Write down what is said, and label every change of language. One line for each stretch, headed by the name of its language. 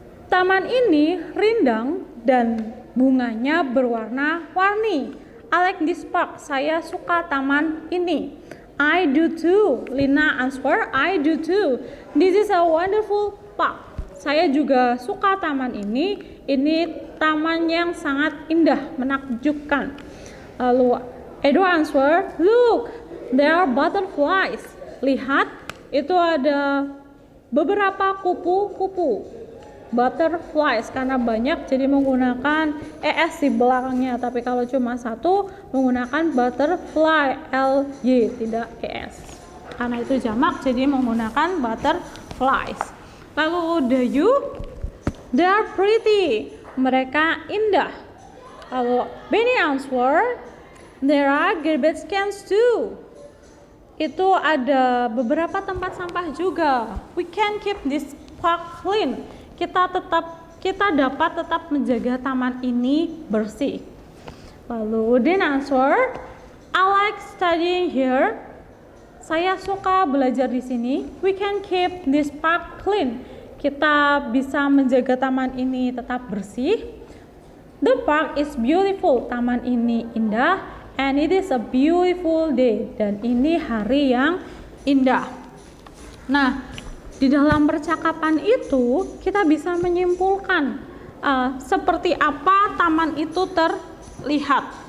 Indonesian: Taman ini rindang dan bunganya berwarna-warni.
English: I like this park.
Indonesian: Saya suka taman ini.
English: I do too. Lina answer, I do too. This is a wonderful park.
Indonesian: Saya juga suka taman ini. Ini taman yang sangat indah, menakjubkan.
English: Lalu Edward answer, look, there are butterflies.
Indonesian: Lihat, itu ada beberapa kupu-kupu. Butterflies karena banyak jadi menggunakan es di belakangnya, tapi kalau cuma satu menggunakan butterfly, ly, tidak es. Karena itu jamak jadi menggunakan butterflies.
English: Lalu the you, they are pretty.
Indonesian: Mereka indah.
English: Lalu Benny answer, there are garbage cans too.
Indonesian: Itu ada beberapa tempat sampah juga.
English: We can keep this park clean.
Indonesian: Kita dapat tetap menjaga taman ini bersih.
English: Lalu Udin answer, I like studying here.
Indonesian: Saya suka belajar di sini.
English: We can keep this park clean.
Indonesian: Kita bisa menjaga taman ini tetap bersih.
English: The park is beautiful.
Indonesian: Taman ini indah.
English: And it is a beautiful day.
Indonesian: Dan ini hari yang indah. Nah, di dalam percakapan itu kita bisa menyimpulkan seperti apa taman itu terlihat.